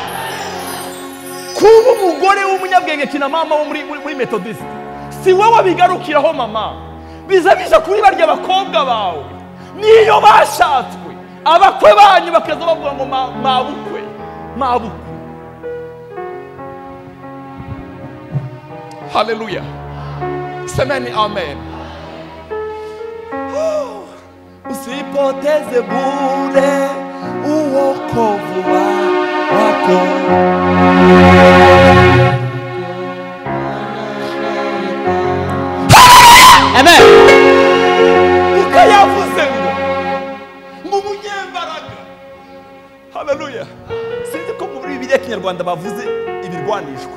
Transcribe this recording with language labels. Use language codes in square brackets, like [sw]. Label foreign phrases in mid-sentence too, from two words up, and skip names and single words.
[rw] Kuba umugore w'umunyabwenge kina mama wo muri Methodist, si wowe bigarukiraho mama, biza kuri barya abakobwa bawe niyo bashatswe, abakwe banyu bakaza bavuga ngo mabukwe. Haleluya. [sw] Semeni amen. Usipoteze bure uokovu wako. Amen. [rw] Ukayavuze ngo umunyembaraga. Haleluya. Sinzi ko muri Bibiliya Kinyarwanda bavuze ibirwanishwa.